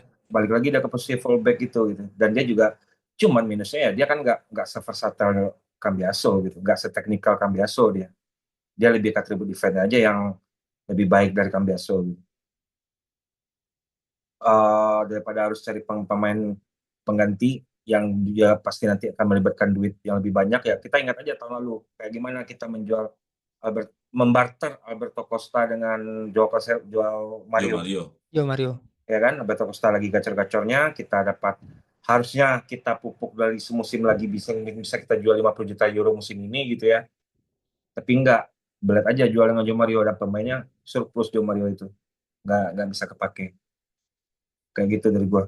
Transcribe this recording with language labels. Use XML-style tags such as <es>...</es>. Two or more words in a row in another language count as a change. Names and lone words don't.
<id>balik lagi dia ke posisi fullback gitu. Dan dia juga cuman minusnya ya dia kan nggak seversatil Cambiaso gitu, nggak seteknikal Cambiaso dia lebih ke atribut defense aja yang lebih baik dari Cambiaso gitu. Daripada harus cari pemain pengganti yang dia pasti nanti akan melibatkan duit yang lebih banyak ya kita ingat aja tahun lalu kayak gimana kita menjual membarter Alberto Costa dengan Joao Yo Mario Mario. Yo Mario. ya kan Alberto Costa lagi gacor-gacornya kita dapat harusnya kita pupuk dari semusim lagi bisa kita jual 50 juta euro musim ini gitu ya tapi enggak belat aja jual dengan Joao Mario dan pemainnya surplus Joao Mario itu nggak bisa kepake kayak gitu dari gua.</id>